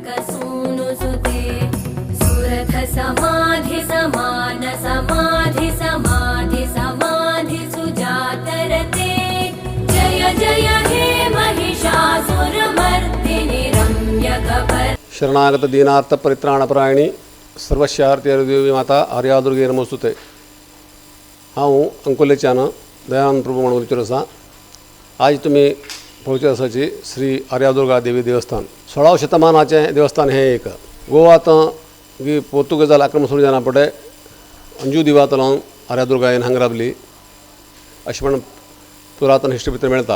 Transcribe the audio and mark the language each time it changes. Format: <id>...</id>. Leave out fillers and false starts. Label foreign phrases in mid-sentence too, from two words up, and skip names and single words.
<sa>सूनुसुते सुरथ समाधि समान समाधि समाधि समाधि सुजातरते जय जय हे महिषासुरमर्दिनि रम्यकपर्दिनि शरणागत दीनार्थ परित्राणपरायणि सर्वस्यार्थी देवी माता आर्यादुर्गे नमोस्तुते.</sa> <kok>हांव अंकोलेच्यान दयानंद प्रभू म्हणून उलयतालो आसा. आज तुमी पळोवचे आसाची श्री आर्यादुर्गा देवी देवस्थान. 16व्या शतमानाचें देवस्थान हें एक. गोवात पोर्तुगेजाल आक्रमण सुरू जावना फुडें अंजू दिवातलां आर्यादुर्गायेन हांगा राबली अशें म्हणून पुरातन हिस्ट्री भितर मेळटा.</kok>